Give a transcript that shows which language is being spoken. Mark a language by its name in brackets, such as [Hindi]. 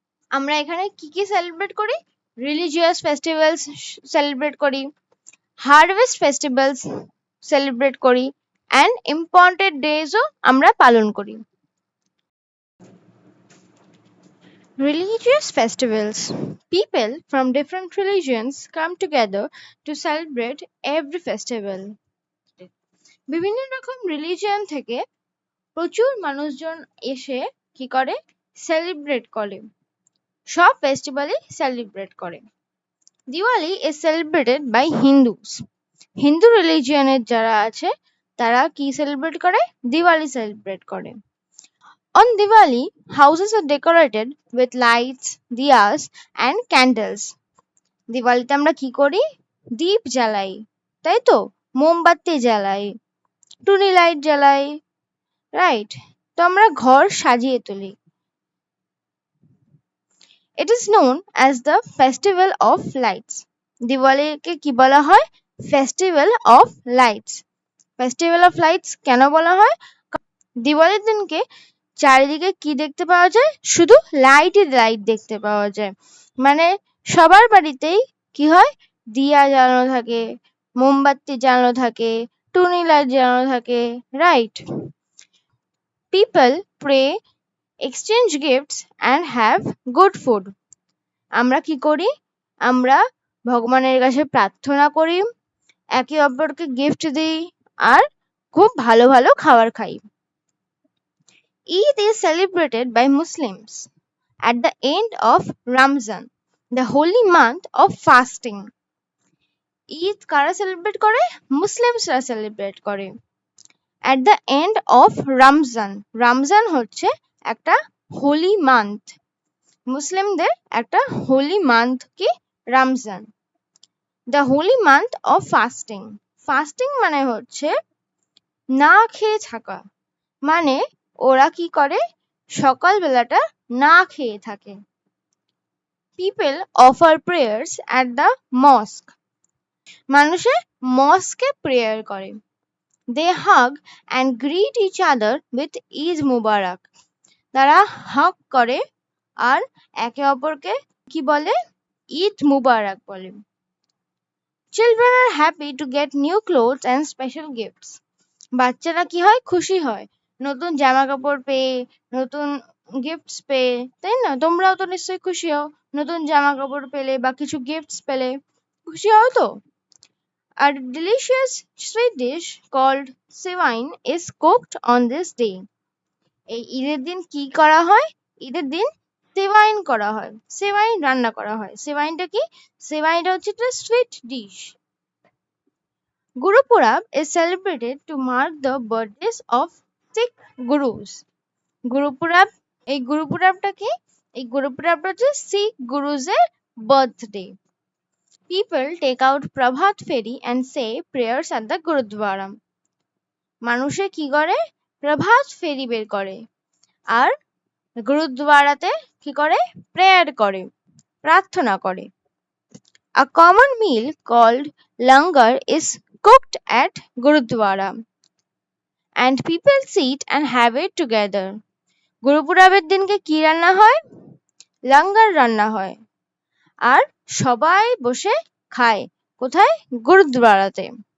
[Bangla] আমরা এখানে কি কি সেলিব্রেট করি? রিলিজিয়াস ফেস্টিভ্যালস সেলিব্রেট করি, হারভেস্ট ফেস্টিভ্যালস সেলিব্রেট করি, অ্যান্ড ইম্পর্টেন্ট ডেজও আমরা পালন করি। [English] Religious festivals. People from different religions come together to celebrate every festival. [Bangla] বিভিন্ন রকম রিলিজিয়ন থেকে প্রচুর মানুষজন এসে কি করে? সেলিব্রেট করে, সব ফেস্টিভ্যালই সেলিব্রেট করে। [English] Diwali is celebrated by Hindus. [Bangla] Hindu রিলিজিয়নের যারা আছে তারা কি সেলিব্রেট করে? দিওয়ালি সেলিব্রেট করে। [English] On Diwali, houses are decorated with lights, diyas and candles. [Bangla] দিওয়ালিতে আমরা কি করি? দীপ জ্বালাই, তাই তো? মোমবাতি জ্বালাই, টুনি লাইট জ্বালাই, রাইট? তো আমরা ঘর সাজিয়ে তুলি। [English] It is known as the Festival of Lights. [Bangla] দিওয়ালিকে কি বলা হয়? Festival of lights. Festival of lights কেন বলা হয়? দিওয়ালির দিনকে চারিদিকে কি দেখতে পাওয়া যায়? শুধু লাইটই লাইট দেখতে পাওয়া যায়। মানে সবার বাড়িতেই কি হয়? দিয়া জ্বালানো থাকে, মোমবাতি জ্বালানো থাকে, টুনি লাইট জ্বালানো থাকে, right? [English] People pray, exchange gifts and have good food. [Bangla] আমরা কি করি? আমরা ভগবানের কাছে প্রার্থনা করি, একে অপরকে গিফট দিই, আর খুব ভালো ভালো খাবার খাই। [English] Eid is celebrated by Muslims at the end of Ramzan, the holy month of fasting. [Bangla] Eid কারা সেলিব্রেট করে? মুসলিমসরা সেলিব্রেট করে। [English] At the end of Ramzan, [Bangla] Ramzan হচ্ছে একটা হোলি মান্থ, মুসলিমদের একটা হোলি মান্থ কি? Ramzan. [English] The holy month of fasting. [Bangla] Fasting মানে হচ্ছে না খেয়ে থাকা, মানে ওরা কি করে? সকাল বেলাটা না খেয়ে থাকে। [English] People offer prayers at the mosque. [Bangla] মানুষে মস্কে প্রেয়ার করে। [English] They hug and greet each other with Eid Mubarak. [Bangla] তারা হাগ করে আর একে অপরকে কি বলে? ঈদ মুবারক বলে। [English] Children are happy to get new clothes and special gifts. [Bangla] বাচ্চারা কি হয়? খুশি হয় নতুন জামা কাপড় পেয়ে, নতুন গিফটস পেয়ে, তাই না? তোমরাও তো নিশ্চয়ই খুশি হও নতুন জামা কাপড় পেলে বা কিছু গিফটস পেলে, খুশি হও তো? [English] A delicious sweet dish called sevaiyan is cooked on this day. [Bangla] এই ঈদের দিন কি করা হয়? ঈদের দিন সেভাইন করা হয়, সেভাইন রান্না করা হয়। সেভাইনটা কি? সেভাইনটা হচ্ছে একটা sweet dish. [English] Guru Purab is celebrated to mark the birthdays of Sikh gurus. [Bangla] Guru Purab, এই গুরু পুরাবটা কি? এই গুরু পুরাবটা হচ্ছে শিখ গুরুজের birthday. [English] People take out Prabhat Feri and say prayers at the Gurudwara. [Bangla] মানুষে কি করে? প্রভাত ফেরি বের করে আর গুরুদ্বারাতে কি করে? প্রেয়ার করে, প্রার্থনা করে। [English] A common meal called langar is cooked at Gurudwara and people sit and have it together. [Bangla] গুরুপুরাবের দিনকে কি রান্না হয়? লাঙ্গার রান্না হয় আর সবাই বসে খায়। কোথায়? গুরুদ্বারাতে।